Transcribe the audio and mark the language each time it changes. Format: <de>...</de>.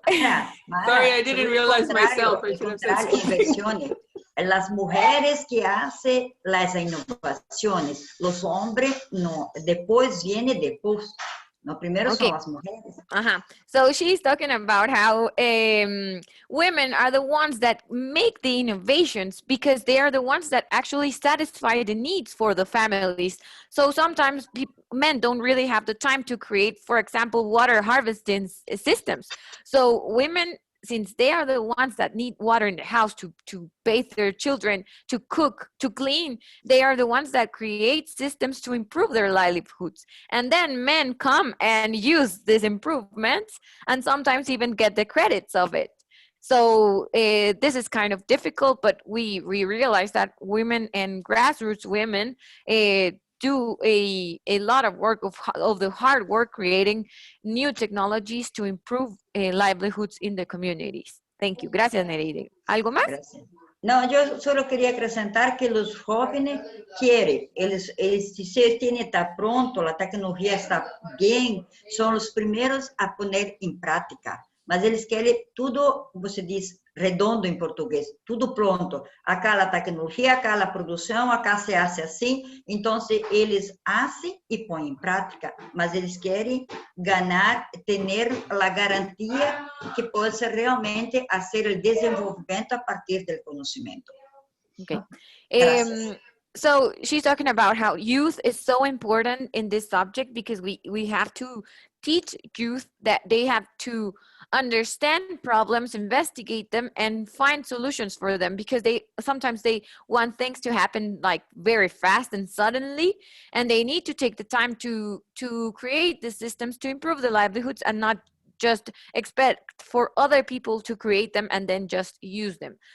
<en>sorry, I didn't realize myself. I should have said</en> <es>las mujeres que hacen las innovaciones, los hombres no, después viene después. No, primero son las mujeres.</es> <en>So she's talking about how women are the ones that make the innovations because they are the ones that actually satisfy the needs for the families. So sometimes men don't really have the time to create, for example, water harvesting systems. So women since they are the ones that need water in the house to bathe their children, to cook, to clean, they are the ones that create systems to improve their livelihoods. And then men come and use these improvements and sometimes even get the credits of it. So this is kind of difficult, but we realize that women and grassroots women do a lot of work of the hard work creating new technologies to improve livelihoods in the communities. Thank you.</en> <es>Gracias, Nereide. ¿Algo más? Gracias. No, yo solo quería acrescentar que los jóvenes quieren, si se tiene está pronto, la tecnología está bien, son los primeros a poner en práctica.</es> <pt>Mas eles querem tudo, você diz, redondo em português, tudo pronto. Acá a tecnologia, acá a produção, acá se hace assim. Então, eles fazem e põem em prática, mas eles querem ganhar, ter a garantia que possa realmente fazer o desenvolvimento a partir do conhecimento.</pt> <en>Okay. So she's talking about how youth is so important in this subject because we have to teach youth that they have to understand problems, investigate them, and find solutions for them, because sometimes they want things to happen like very fast and suddenly, and they need to take the time to create the systems to improve their livelihoods and not just expect for other people to create them and then just use them.</en>